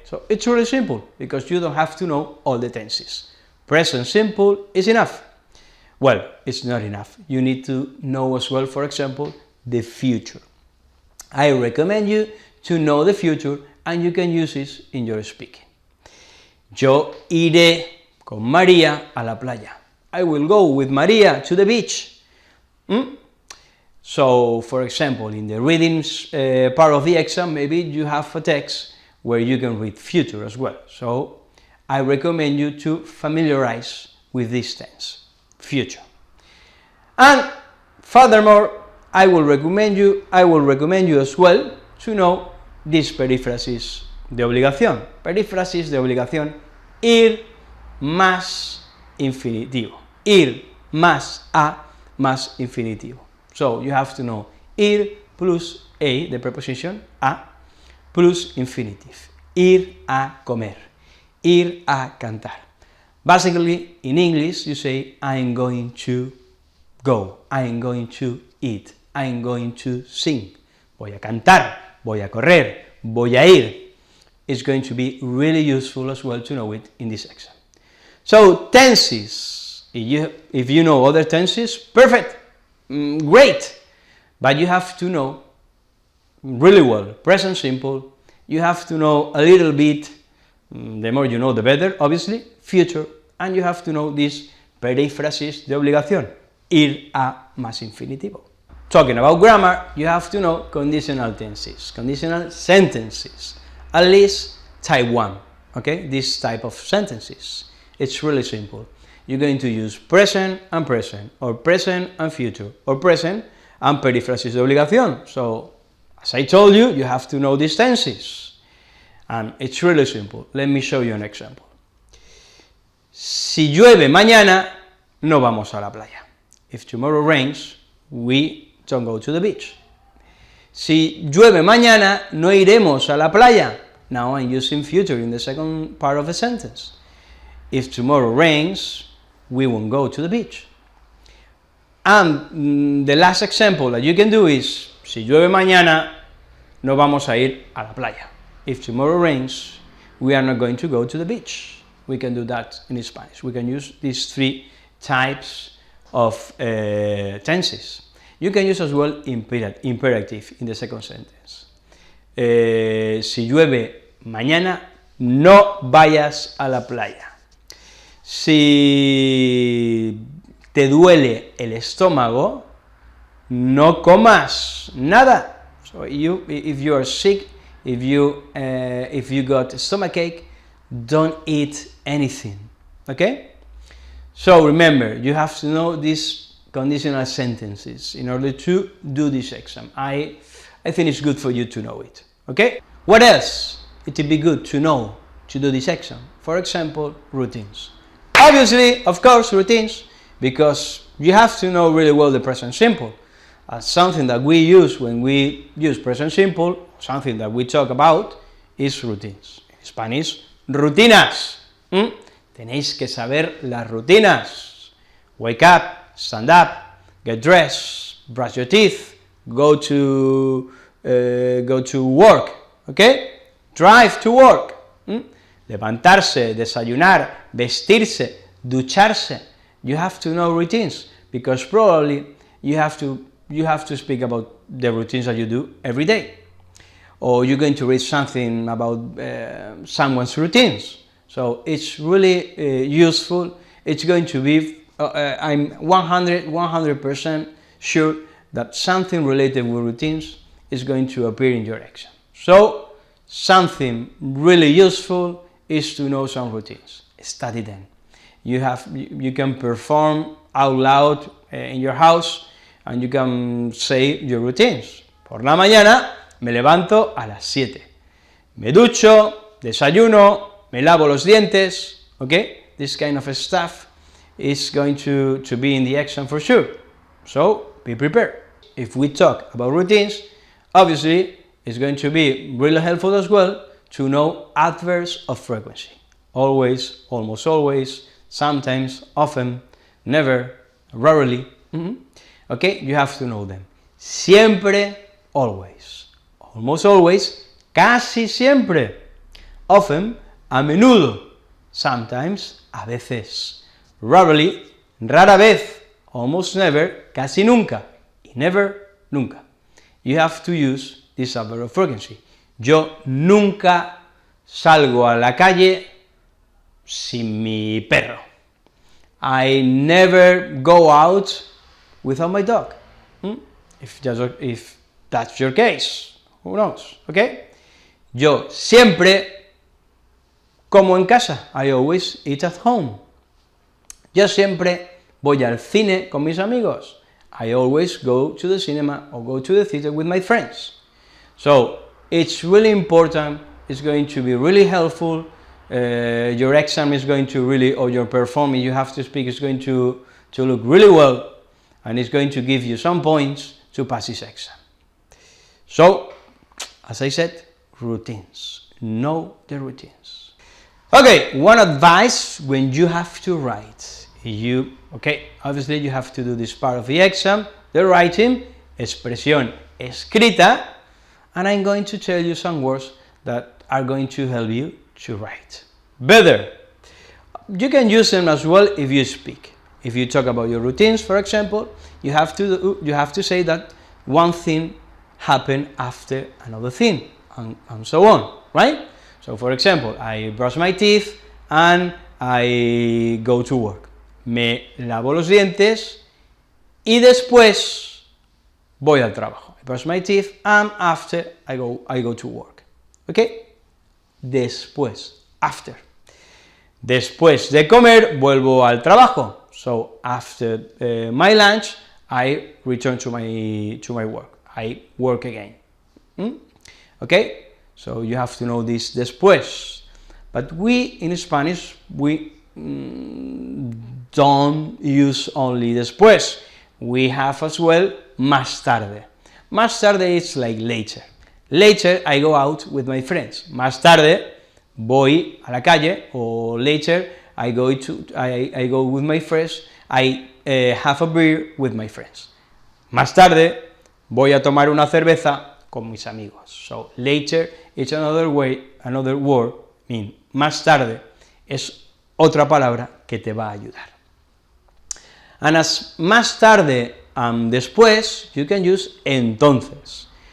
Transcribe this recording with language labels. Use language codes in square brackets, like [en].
[en] So it's really simple, because you don't have to know all the tenses. Present simple is enough. Well, it's not enough. You need to know as well, for example, the future. I recommend you to know the future, and you can use this in your speaking. [es] Yo iré con María a la playa. [en] I will go with María to the beach. So, for example, in the reading part of the exam, maybe you have a text where you can read future as well. So, I recommend you to familiarize with this tense, future. And furthermore, I will recommend you as well to know this [es] perífrasis de obligación. Perífrasis de obligación, ir más infinitivo. Ir más a más infinitivo. [en] So you have to know ir plus a, the preposition a, plus infinitive. [es] Ir a comer. Ir a cantar. [en] Basically, in English, you say, I'm going to go. I'm going to eat. I'm going to sing. [es] Voy a cantar. Voy a correr. Voy a ir. [en] It's going to be really useful as well to know it in this exam. So, tenses. If you know other tenses, perfect. Great. But you have to know really well present simple. You have to know a little bit, the more you know the better, obviously, future. And you have to know this [es] perífrasis de obligación, ir a más infinitivo. [en] Talking about grammar, you have to know conditional tenses, conditional sentences, at least type 1, okay, this type of sentences. It's really simple. You're going to use present, or present and future, or present and [es] perífrasis de obligación. [en] So, as I told you, you have to know these tenses. And it's really simple. Let me show you an example. [es] Si llueve mañana, no vamos a la playa. [en] If tomorrow rains, we don't go to the beach. [es] Si llueve mañana, no iremos a la playa. [en] Now I'm using future in the second part of the sentence. If tomorrow rains, we won't go to the beach. And the last example that you can do is, [es] si llueve mañana, no vamos a ir a la playa. [en] If tomorrow rains, we are not going to go to the beach. We can do that in Spanish. We can use these three types of tenses. You can use as well imperative in the second sentence. [es] Si llueve mañana, no vayas a la playa. Si te duele el estómago, no comas nada. [en] So if you are sick, if you got a stomachache, don't eat anything, okay? So remember, you have to know these conditional sentences in order to do this exam. I think it's good for you to know it, okay? What else? It would be good to know to do this exam. For example, routines. Obviously, of course, routines, because you have to know really well the present simple. Something that we use when we use present simple, something that we talk about, is routines. In Spanish, rutinas. [es] Tenéis que saber las rutinas. [en] Wake up, stand up, get dressed, brush your teeth, go to work, okay? Drive to work. [es] Levantarse, desayunar, vestirse, ducharse. [en] You have to know routines, because probably you have to speak about the routines that you do every day, or you're going to read something about someone's routines. So it's really useful. It's going to be, I'm 100% sure that something related with routines is going to appear in your exam. So something really useful is to know some routines. Study them. You can perform out loud in your house, and you can say your routines. [es] Por la mañana me levanto a las 7. Me ducho, desayuno, me lavo los dientes, okay? [en] This kind of stuff is going to be in the exam for sure. So be prepared. If we talk about routines, obviously it's going to be really helpful as well to know adverbs of frequency. Always, almost always, sometimes, often, never, rarely. Okay, you have to know them. [es] Siempre, [en] always. Almost always, [es] casi siempre. Often, a menudo. Sometimes, a veces. Rarely, rara vez. Almost never, casi nunca. Y never, nunca. [en] You have to use this adverb of frequency. [es] Yo nunca salgo a la calle sin mi perro. [en] I never go out without my dog. If that's your case, who knows, okay? [es] Yo siempre como en casa. [en] I always eat at home. [es] Yo siempre voy al cine con mis amigos. [en] I always go to the cinema or go to the theater with my friends. So it's really important, it's going to be really helpful, your exam is going to really, or your performance you have to speak is going to look really well, and it's going to give you some points to pass this exam. So, as I said, routines. Know the routines. Okay, one advice when you have to write. Obviously you have to do this part of the exam, the writing, [es] expresión escrita, [en] and I'm going to tell you some words that are going to help you to write better. You can use them as well if you speak. If you talk about your routines, for example, you have to say that one thing happened after another thing, and so on, right? So, for example, I brush my teeth and I go to work. [es] Me lavo los dientes y después voy al trabajo. [en] I brush my teeth and after I go to work. Okay? Después, after. [es] Después de comer vuelvo al trabajo. [en] So after my lunch, I return to my work. I work again. Okay? So you have to know this después. But we in Spanish we don't use only después. We have as well [es] más tarde. [en] Más tarde is like later. Later I go out with my friends. [es] Más tarde voy a la calle, [en] or later I go with my friends. I have a beer with my friends. [es] Más tarde voy a tomar una cerveza con mis amigos. [en] So later is another word, mean [es] más tarde es otra palabra que te va a ayudar. [en] And as [es] más tarde después, [en] you can use entonces.